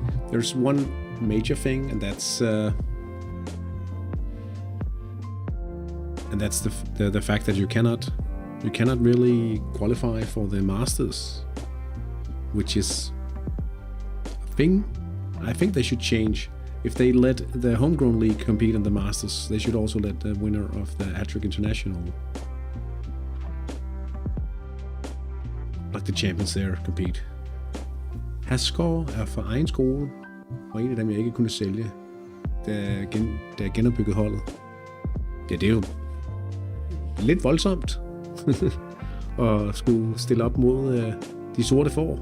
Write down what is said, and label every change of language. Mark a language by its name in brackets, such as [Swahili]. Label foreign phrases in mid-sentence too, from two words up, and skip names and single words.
[English] There's one major thing, and that's the fact that you cannot really qualify for the Masters, which is a thing I think they should change. If they let the homegrown league compete in the Masters, they should also let the winner of the Hat-Trick International, like the champions there, compete. [Danish] Haskell er fra egen skole, og en af dem jeg ikke kunne sælge, da jeg genopbyggede holdet. Ja, det er jo lidt voldsomt at skulle stille op mod de sorte får.